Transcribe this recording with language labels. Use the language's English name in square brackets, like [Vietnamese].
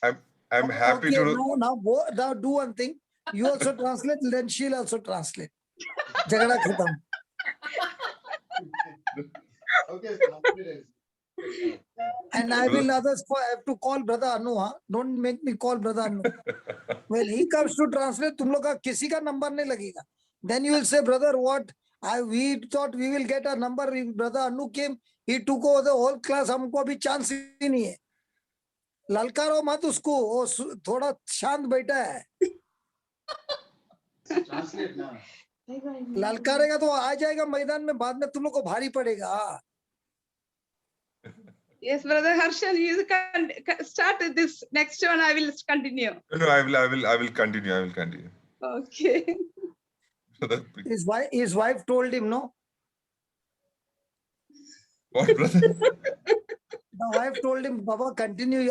[English] I'm happy Okay, to do. now do one thing. You also translate, then she'll also translate. [Hindi] Jagada khatam. [English] Okay, confidence. And I will have to call brother Anu. Huh? Don't make me call brother Anu. When he comes to translate, [Hindi] तुम लोग का किसी का number नहीं लगेगा. [English] Then you will say, brother, what? We thought we will get a number. Brother Anu came. He took over the whole class. [Hindi] हमको अभी chance ही नहीं है. ललकारो मत उसको. वो थोड़ा शांत बैठा है. [English] Translate now. [Hindi] ललकारेगा तो आ जाएगा मैदान में. बाद में तुम लोग को भारी पड़ेगा. [English] Yes, brother Harshan, you can start this next one. I will continue. No, I will continue. I will continue. Okay. Brother, His wife told him, no. what, brother? The wife told him, Baba, continue.